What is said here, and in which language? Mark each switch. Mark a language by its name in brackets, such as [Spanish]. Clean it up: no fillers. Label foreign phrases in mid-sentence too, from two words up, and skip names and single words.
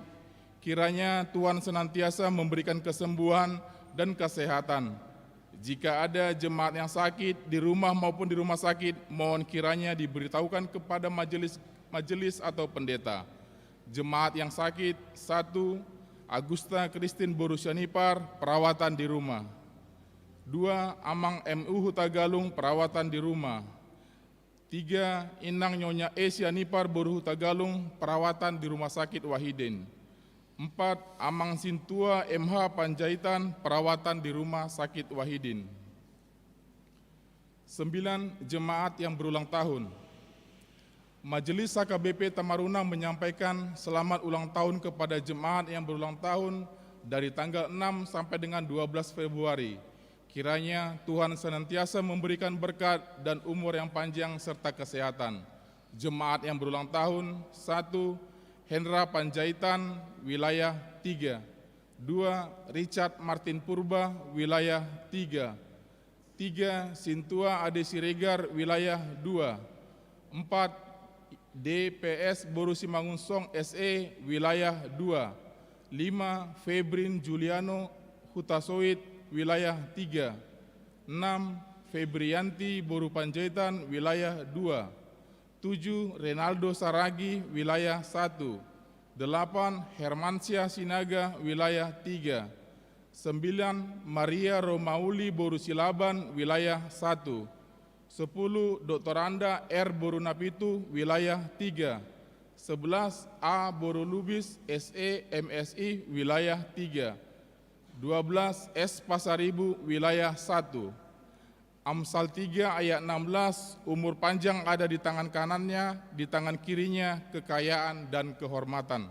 [Indonesian] Kiranya Tuhan senantiasa memberikan kesembuhan dan kesehatan. Jika ada jemaat yang sakit di rumah maupun di rumah sakit, mohon kiranya diberitahukan kepada majelis atau pendeta. Jemaat yang sakit, 1. Agusta Christine Borusianipar, perawatan di rumah. 2. Amang MU Hutagalung, perawatan di rumah. 3. Inang Nyonya Sianipar Boru Hutagalung, perawatan di Rumah Sakit Wahidin. 4. Amang Sintua MH Panjaitan, perawatan di Rumah Sakit Wahidin. 9. Jemaat yang berulang tahun. Majelis HKBP Tamarunang menyampaikan selamat ulang tahun kepada jemaat yang berulang tahun dari tanggal 6 sampai dengan 12 Februari. Kiranya Tuhan senantiasa memberikan berkat dan umur yang panjang serta kesehatan. Jemaat yang berulang tahun, 1. Hendra Panjaitan, wilayah 3. 2. Richard Martin Purba, wilayah 3. 3. Sintua Ade Siregar, wilayah 2. 4. DPS Boru Simangunsong SE, wilayah 2. 5. Febrin Juliano Hutasoit, wilayah 3. 6. Febrianti Boru Panjaitan, wilayah 2. 7. Renaldo Saragi, wilayah 1. 8. Hermansyah Sinaga, wilayah 3. 9. Maria Romauli Boru Silaban, wilayah 1. 10. Dr. Anda R. Boru Napitu, wilayah 3. 11. A. Boru Lubis, SE, MSI, wilayah 3. 12. S. Pasaribu, wilayah 1. Amsal 3 ayat 16, umur panjang ada di tangan kanannya, di tangan kirinya kekayaan dan kehormatan.